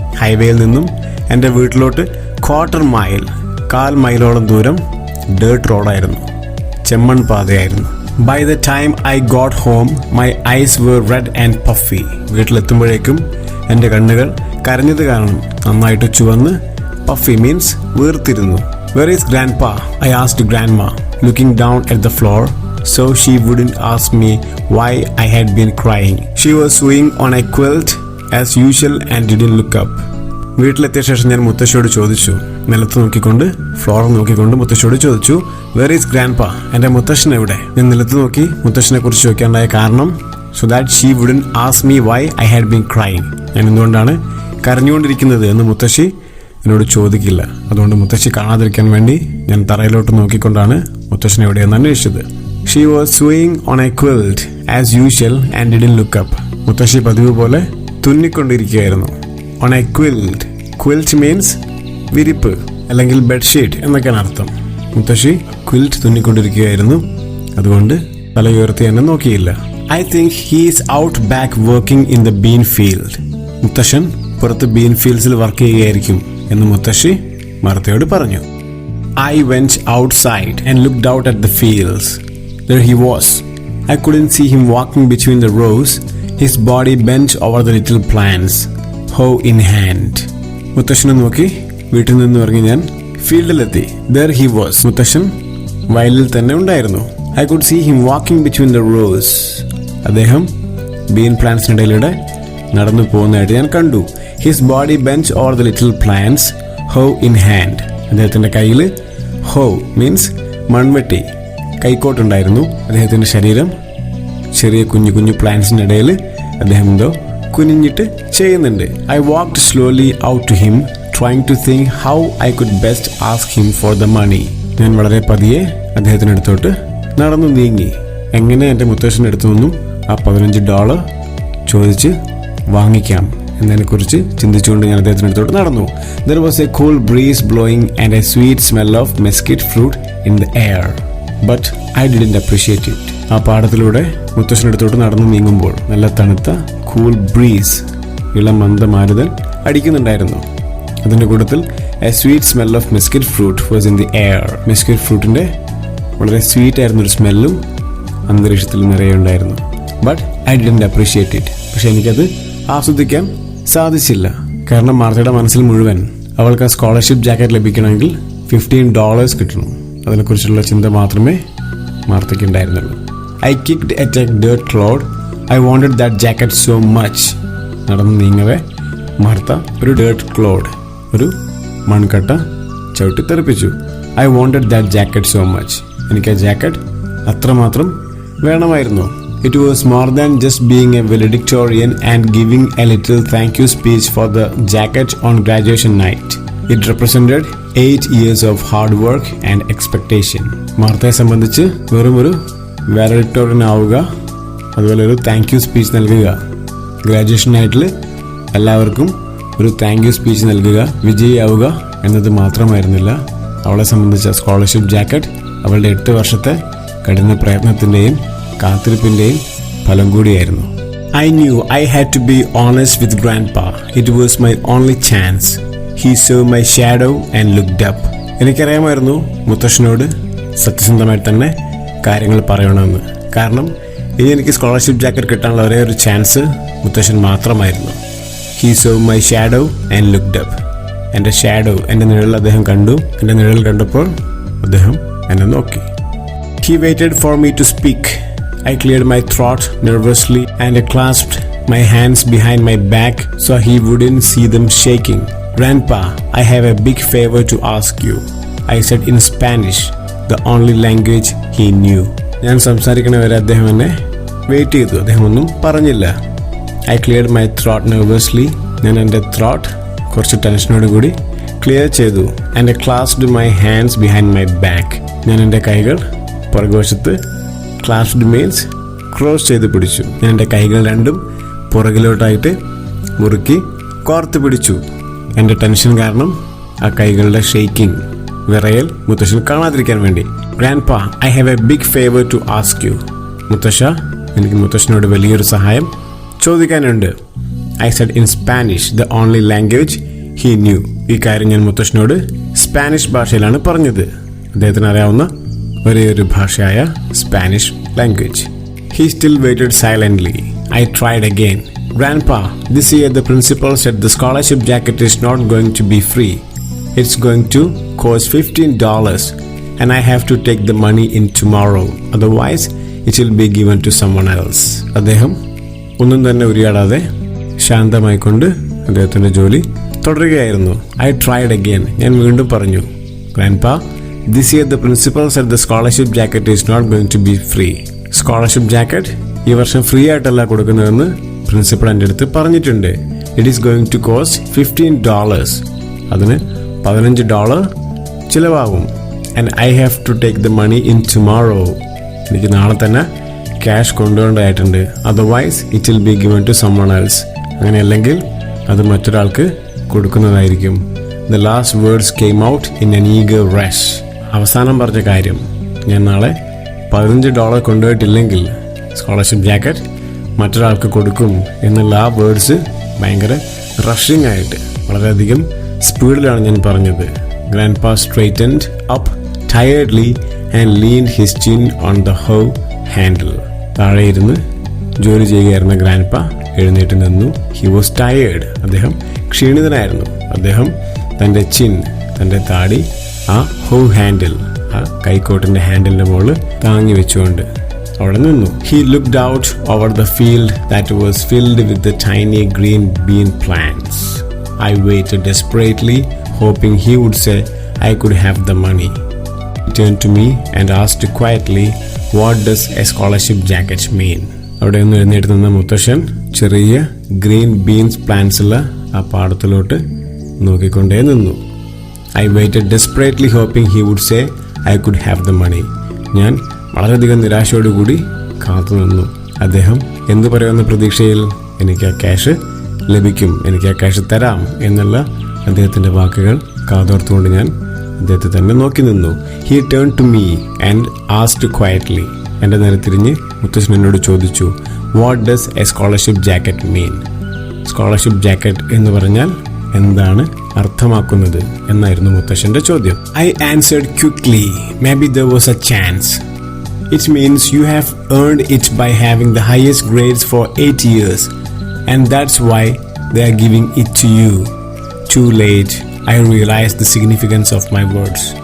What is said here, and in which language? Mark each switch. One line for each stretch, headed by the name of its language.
Malayalam: ഹൈവേയിൽ നിന്നും എൻ്റെ വീട്ടിലോട്ട് ക്വാർട്ടർ മൈൽ, 1/4 മൈലോളം ദൂരം dirt റോഡായിരുന്നു, ചെമ്മൺ പാതയായിരുന്നു.
English: By the time I got home my eyes were red and puffy.
Malayalam: വീട്ടിലെത്തുമ്പോഴേക്കും എൻ്റെ കണ്ണുകൾ കരഞ്ഞത് കാരണം നന്നായിട്ട് ചുവന്ന്, puffy means വീർത്തിരുന്നു.
English: Where is grandpa? I asked grandma, looking down at the floor so she wouldn't ask me why I had been crying. She was sewing on a quilt as usual and didn't look up.
Malayalam: വീട്ടിലെത്തിയ ശേഷം ഞാൻ മുത്തശ്ശിയോട് ചോദിച്ചു, നിലത്ത് നോക്കിക്കൊണ്ട്, floor നോക്കിക്കൊണ്ട് മുത്തശ്ശിയോട് ചോദിച്ചു,
English: Where is grandpa?
Malayalam: എൻ്റെ മുത്തശ്ശൻ എവിടെ? ഞാൻ നിലത്ത് നോക്കി മുത്തശ്ശനെ കുറിച്ച് ചോദിക്കാനുണ്ടായ കാരണം,
English: so that she wouldn't ask me why I had been crying.
Malayalam: ഞാൻ എന്തുകൊണ്ടാണ് കരഞ്ഞുകൊണ്ടിരിക്കുന്നത് എന്ന് മുത്തശ്ശി എന്നോട് ചോദിക്കില്ല. അതുകൊണ്ട് മുത്തശ്ശി കാണാതിരിക്കാൻ വേണ്ടി ഞാൻ തറയിലോട്ട് നോക്കിക്കൊണ്ടാണ് മുത്തശ്ശൻ എവിടെയെന്ന് അന്വേഷിച്ചത്.
English: She was sewing on a quilt as usual and didn't look up.
Malayalam: മുത്തശ്ശി പതിവ് പോലെ തുന്നിക്കൊണ്ടിരിക്കുകയായിരുന്നു.
English: On a quilt. Quilt means
Malayalam: വിരിപ്പ് അല്ലെങ്കിൽ ബെഡ്ഷീറ്റ് എന്നൊക്കെയാണ് അർത്ഥം. മുത്തശ്ശി ക്വിൽറ്റ് തുന്നിക്കൊണ്ടിരിക്കുകയായിരുന്നു. അതുകൊണ്ട് തല ഉയർത്തി എന്നെ നോക്കിയില്ല.
English: I think he is out back working in the bean field.
Malayalam: മുത്തശ്ശൻ പുറത്ത് ബീൻ ഫീൽഡ്സിൽ വർക്ക് ചെയ്യുകയായിരിക്കും എന്ന് മുത്തശ്ശി മാർത്തയോട് പറഞ്ഞു.
English: I went outside and looked out at the fields. There he was. I couldn't see him walking between the rows, his body bent over the little plants, hoe in hand.
Malayalam: മുത്തശ്ശനെ നോക്കി വീട്ടിൽ നിന്ന് ഇറങ്ങി ഞാൻ ഫീൽഡിലെത്തി.
English: There he was.
Malayalam: മുത്തശ്ശൻ വയലിൽ തന്നെ ഉണ്ടായിരുന്നു.
English: I could see him walking between the rows.
Malayalam: അദ്ദേഹം ബീൻ പ്ലാന്റ്സിനിടയിലൂടെ നടന്നു പോകുന്നതായിട്ട് ഞാൻ കണ്ടു.
English: His body bent over the little plants, hoe in hand.
Malayalam: അദ്ദേഹത്തിൻ്റെ കയ്യിൽ
English: hoe means
Malayalam: മൺവെട്ടി, കൈക്കോട്ടുണ്ടായിരുന്നു. അദ്ദേഹത്തിൻ്റെ ശരീരം ചെറിയ കുഞ്ഞു കുഞ്ഞു പ്ലാന്റ്സിൻ്റെ ഇടയിൽ അദ്ദേഹം എന്തോ കുനിഞ്ഞിട്ട് ചെയ്യുന്നുണ്ട്.
English: I walked slowly out to him, trying to think how I could best ask him for the money.
Malayalam: ഞാൻ വളരെ പതിയെ അദ്ദേഹത്തിൻ്റെ അടുത്തോട്ട് നടന്നു നീങ്ങി. എങ്ങനെ എൻ്റെ മുത്തശ്ശൻ്റെ അടുത്തു നിന്നും ആ $15 ചോദിച്ച് വാങ്ങിക്കാം എന്നതിനെക്കുറിച്ച് ചിന്തിച്ചുകൊണ്ട് ഞാൻ അദ്ദേഹത്തിൻ്റെ അടുത്തോട്ട് നടന്നു.
English: There was a cool breeze blowing and a sweet smell of mesquite fruit in the air. But I didn't appreciate it.
Malayalam: ആ പാടത്തിലൂടെ മുത്തശ്ശൻ്റെ അടുത്തോട്ട് നടന്നു നീങ്ങുമ്പോൾ നല്ല തണുത്ത കൂൾ ബ്രീസ്, ഇളം മന്ദമാരുതൻ അടിക്കുന്നുണ്ടായിരുന്നു. അതിൻ്റെ കൂട്ടത്തിൽ
English: A sweet smell of mesquite fruit was in the air.
Malayalam: മെസ്കിറ്റ് ഫ്രൂട്ടിൻ്റെ വളരെ സ്വീറ്റ് ആയിരുന്നൊരു സ്മെല്ലും അന്തരീക്ഷത്തിൽ നിറയെ ഉണ്ടായിരുന്നു.
English: But I didn't appreciate it.
Malayalam: പക്ഷെ എനിക്കത് ആസ്വദിക്കാൻ സാധിച്ചില്ല. കാരണം മാർത്തയുടെ മനസ്സിൽ മുഴുവൻ അവൾക്ക് ആ സ്കോളർഷിപ്പ് ജാക്കറ്റ് ലഭിക്കണമെങ്കിൽ $15 കിട്ടണം. അതിനെക്കുറിച്ചുള്ള ചിന്ത മാത്രമേ മാർത്തയ്ക്ക് ഉണ്ടായിരുന്നുള്ളൂ.
English: I kicked at a dirt cloud. I wanted that jacket so much.
Malayalam: നടന്ന് നീങ്ങവേ മാർത്ത ഒരു ഡേർട്ട് ക്ലൗഡ്, ഒരു മൺകട്ട ചവിട്ടി തെറിപ്പിച്ചു.
English: I wanted that jacket so much.
Malayalam: എനിക്ക് ആ ജാക്കറ്റ് അത്രമാത്രം വേണമായിരുന്നു.
English: It was more than just being a valedictorian and giving a little thank you speech for the jacket on graduation night. It represented 8 years of hard work and expectation.
Malayalam: മാർത്തയെ സംബന്ധിച്ച് വെറും ഒരു വാലഡിക്ടോറിയൻ ആവുക, അതുപോലെ ഒരു താങ്ക് യു സ്പീച്ച് നൽകുക, graduation നൈറ്റിൽ എല്ലാവർക്കും ഒരു താങ്ക് യു സ്പീച്ച് നൽകുക, വിജയിയാവുക എന്നത് മാത്രമായിരുന്നില്ല അവളെ സംബന്ധിച്ച സ്കോളർഷിപ്പ് ജാക്കറ്റ്. അവളുടെ 8 വർഷത്തെ കഠിന പ്രയത്നത്തിൻ്റെയും കാത്തിരിപ്പിൻ്റെയും ഫലം കൂടിയായിരുന്നു.
English: I knew I had to be honest with Grandpa. It was my only chance. He saw my shadow and looked up.
Malayalam: എനിക്കറിയാമായിരുന്നു മുത്തശ്ശനോട് സത്യസന്ധമായി തന്നെ കാര്യങ്ങൾ പറയണമെന്ന്. കാരണം ഇനി എനിക്ക് സ്കോളർഷിപ്പ് ജാക്കറ്റ് കിട്ടാനുള്ള ഒരേ ഒരു ചാൻസ് മുത്തശ്ശൻ മാത്രമായിരുന്നു.
English: He saw my shadow and looked up.
Malayalam: എൻ്റെ ഷാഡോ, എൻ്റെ നിഴൽ അദ്ദേഹം കണ്ടു. എൻ്റെ നിഴൽ കണ്ടപ്പോൾ അദ്ദേഹം എന്നെ നോക്കി.
English: He waited for me to speak. I cleared my throat nervously and clasped my hands behind my back so he wouldn't see them shaking. Grandpa, I have a big favor to ask you, I said in Spanish, the only language he knew.
Malayalam: ഞാൻ സംസാരിക്കണ വരെ അദ്ദേഹം എന്നെ wait ചെയ്തു. അദ്ദേഹം ഒന്നും പറഞ്ഞില്ല.
English: I cleared my throat nervously.
Malayalam: ഞാൻ എൻ്റെ ത്രോട്ട് കുറച്ച് ടെൻഷനോട് കൂടി ക്ലിയർ ചെയ്തു.
English: And clasped my hands behind my back.
Malayalam: ഞാൻ എൻ്റെ കൈകൾ പുറകുവശത്ത്, ക്ലാസ്ഡ് മീൻസ് ക്രോസ് ചെയ്ത് പിടിച്ചു. ഞാൻ എൻ്റെ കൈകൾ രണ്ടും പുറകിലോട്ടായിട്ട് മുറുക്കി കോർത്ത് പിടിച്ചു. എൻ്റെ ടെൻഷൻ കാരണം ആ കൈകളുടെ ഷെയ്ക്കിംഗ്, വിറയൽ മുത്തശ്ശൻ കാണാതിരിക്കാൻ വേണ്ടി.
English: Grandpa, I have a big favour to ask you.
Malayalam: മുത്തശ്ശ, എനിക്ക് മുത്തശ്ശനോട് വലിയൊരു സഹായം ചോദിക്കാനുണ്ട്.
English: I said in Spanish, the only language he knew.
Malayalam: ഈ കാര്യം ഞാൻ മുത്തശ്ശനോട് സ്പാനിഷ് ഭാഷയിലാണ് പറഞ്ഞത്. അദ്ദേഹത്തിന് അറിയാവുന്ന ഒരേ ഒരു ഭാഷയായ Spanish language.
English: He still waited silently. I tried again. Grandpa, this year the principal said the scholarship jacket is not going to be free. It's going to cost $15 and I have to take the money in tomorrow. Otherwise, it will be given to someone else.
Malayalam: അദ്ദേഹം ഒന്നും തന്നെ ഉരിയാടാതെ ശാന്തമായിക്കൊണ്ട് അദ്ദേഹത്തിൻ്റെ ജോലി തുടരുകയായിരുന്നു.
English: I tried again.
Malayalam: ഞാൻ വീണ്ടും പറഞ്ഞു.
English: Grandpa, this year the principal said the scholarship jacket is not going to be free.
Malayalam: Scholarship jacket ഈ വർഷം ഫ്രീ ആയിട്ടല്ല കൊടുക്കുന്നതെന്ന് പ്രിൻസിപ്പൾ എൻ്റെ അടുത്ത് പറഞ്ഞിട്ടുണ്ട്.
English: It is going to cost $15.
Malayalam: അതിന് $15 ചിലവാകും.
English: And I have to take the money in tomorrow.
Malayalam: എനിക്ക് നാളെ തന്നെ cash കൊണ്ടുപോകേണ്ടതായിട്ടുണ്ട്.
English: Otherwise it will be given to someone else.
Malayalam: അങ്ങനെയല്ലെങ്കിൽ അത് മറ്റൊരാൾക്ക് കൊടുക്കുന്നതായിരിക്കും.
English: The last words came out in an eager rush.
Malayalam: അവസാനം പറഞ്ഞ കാര്യം, ഞാൻ നാളെ $15 കൊണ്ടുപോയിട്ടില്ലെങ്കിൽ സ്കോളർഷിപ്പ് ജാക്കറ്റ് മറ്റൊരാൾക്ക് കൊടുക്കും എന്നുള്ള ആ വേർഡ്സ് ഭയങ്കര റഷിംഗ് ആയിട്ട് വളരെയധികം സ്പീഡിലാണ് ഞാൻ പറഞ്ഞത്.
English: Grandpa straightened up tiredly and leaned his chin on the hoe handle.
Malayalam: താഴെ ഇരുന്ന് ജോലി ചെയ്യുകയായിരുന്ന ഗ്രാൻഡ്പാ എഴുന്നേറ്റ് നിന്നു.
English: He was tired.
Malayalam: അദ്ദേഹം ക്ഷീണിതനായിരുന്നു. അദ്ദേഹം തൻ്റെ ചിൻ, തൻ്റെ താടി ആ ഹൗ ഹാൻഡിൽ, ആ കൈക്കോട്ടിൻ്റെ ഹാൻഡിലിൻ്റെ മുകളിൽ താങ്ങി വെച്ചുകൊണ്ട് അവിടെ നിന്നു.
English: He looked out over the field that was filled with the tiny green bean plants. I waited desperately hoping he would say I could have the money. He turned to me and asked quietly, what does a scholarship jacket mean?
Malayalam: അവിടെ നിന്ന് എഴുന്നേറ്റ് നിന്ന മുത്തശ്ശൻ ചെറിയ green beans പ്ലാന്റ്സുള്ള ആ പാടത്തിലോട്ട് നോക്കിക്കൊണ്ടേ നിന്നു.
English: I waited desperately hoping he would say I could have the money.
Malayalam: ഞാൻ വളരെയധികം നിരാശയോടുകൂടി കാത്തു നിന്നു. അദ്ദേഹം എന്തു പറയുമെന്ന പ്രതീക്ഷയിൽ എനിക്ക് ആ ക്യാഷ് ലഭിക്കും, എനിക്ക് ആ ക്യാഷ് തരാം എന്നുള്ള അദ്ദേഹത്തിൻ്റെ വാക്കുകൾ കാതോർത്തുകൊണ്ട് ഞാൻ അദ്ദേഹത്തെ തന്നെ നോക്കി നിന്നു.
English: He turned to me and asked quietly.
Malayalam: എൻ്റെ നേരെ തിരിഞ്ഞ് മുത്തശ്ശൻ എന്നോട് ചോദിച്ചു,
English: what does a scholarship jacket mean?
Malayalam: Scholarship jacket എന്ന് പറഞ്ഞാൽ എന്താണ് അർത്ഥമാക്കുന്നത് എന്നായിരുന്നു മുത്തശ്ശന്റെ ചോദ്യം.
English: I answered quickly, maybe there was a chance. It means you have earned it by having the highest grades for 8 years and that's why they are giving it to you. Too late, I realized the significance of my words.